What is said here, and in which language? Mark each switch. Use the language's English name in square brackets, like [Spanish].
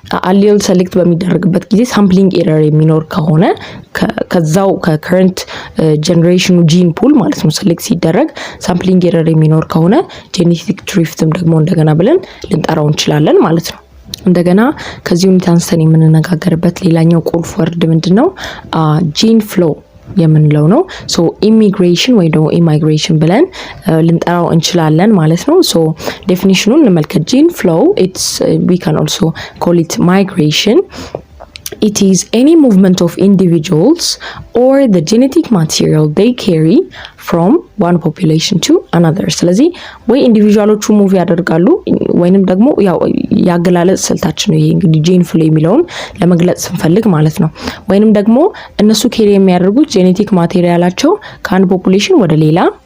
[Amharic] አሌል ሰሌክት በሚደረግበት ጊዜ ሳምፕሊንግ ኤረር የሚኖር ከሆነ ከዛው ከከረንት ጀነሬሽኑ ጂን ፑል ማለት ነው ሰሌክት ሲደረግ ሳምፕሊንግ ኤረር የሚኖር ከሆነ ጄኔቲክ ድሪፍትም ደግሞ እንደገና ብለን ልንጠራው እንችላለን ማለት ነው። እንደገና ከዚህ ሁኔታ አንስተን የምንነጋገርበት ሌላኛው ቁልፍ ወርድ ምንድነው? ጂን ፍሎ የምንለው ነው። ሶ ኢሚግሬሽን ወይ ደግሞ ኢማይግሬሽን ብለን ልንጠራው እንችላለን ማለት ነው። ሶ ዴፊኒሽኑን እንመልከት። ጂን ፍሎ [English] it's we can also call it migration. It is any movement of individuals or the genetic material they carry from one population to another. [Amharic] ስለዚህ ወይ ኢንዲቪጁዋሎቹ ሙቭ ያደርጋሉ ወይንም ደግሞ ያው ያገላለጽ ስልታችን ነው ይሄ እንግዲህ ጂን ፍሎ የሚለውን ለመግለጽ ስንፈልግ ማለት ነው። ወይንም ደግሞ እነሱ ኬሪ የሚያደርጉት ጄኔቲክ ማቴሪያላቸው ከአንድ ፖፑሌሽን ወደ ሌላ